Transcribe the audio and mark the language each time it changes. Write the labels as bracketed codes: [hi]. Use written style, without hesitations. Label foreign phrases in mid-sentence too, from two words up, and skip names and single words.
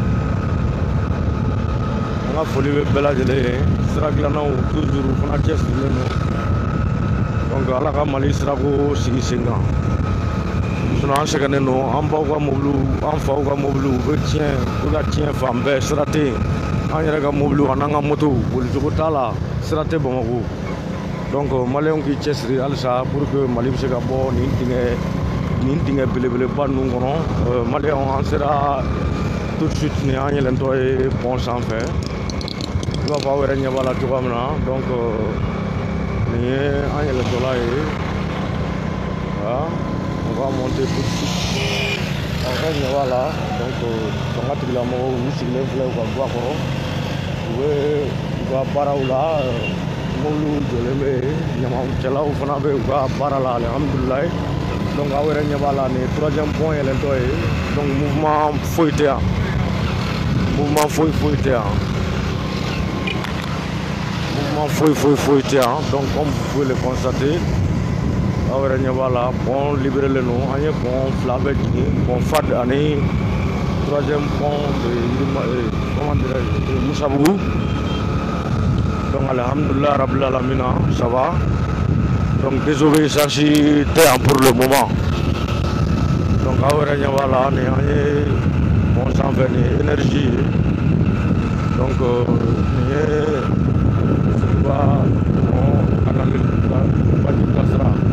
[bm] an ka foli bɛ bɛɛ lajɛlen ye sira dilannaw toujours fana cɛsirilen don donc Ala ka Mali sirako sigi sen kan sinon an sɛgɛnnen don an baw ka mobiliw an faw ka mobiliw u bɛ ka tiɲɛ fan bɛɛ sira tɛ yen an yɛrɛ ka mobiliw an'an ka motow bolicogo t'a la sira tɛ Bamako donc maliyɛnw k'i cɛsiri halisa [fr] pour que [bm] Mali bɛ se ka bɔ nin dingɛ belebeleba ninnu kɔnɔ maliyɛnw an sera [fr] tout de suite [bm] ni an yɛlɛntɔ ye pont sanfɛ i b'a fɔ aw yɛrɛ ɲɛ b'a la cogoya min na donc nin ye an yɛlɛntɔla ye [fr] on va monter tout de suite En fait, voilà, [bm] donc fanga tigilamɔgɔw u sigilen filɛ u ka guwa kɔrɔ u bɛ u ka baaraw la mobiliw jɔlen bɛ ɲamacɛlaw fana bɛ u ka baara la alihamudulilayi donc aw yɛrɛ ɲɛ b'a la nin ye [fr] troisième pont [bm] yɛlɛntɔ ye donc mouvement foyi tɛ yan mouvement foyi tɛ yan mouvement foyi tɛ yan donc [fr] comme vous pouvez le constater [bm] aw yɛrɛ ɲɛ b'a la pont libérelen don an ye pont fila bɛɛ jigin pont fad ani [fr] troisième pont [bm] de [fr] comment dirais-je [bm] Musabugu donc [ar] الحمد لله رب العالمين [fr] ça va [bm] donc désobéissance tɛ yan [fr] pour le moment [bm] donc aw yɛrɛ ɲɛ b'a la nin an ye pont sanfɛ nin ye énergie ye donc nin ye suguba pont kanali baji kasara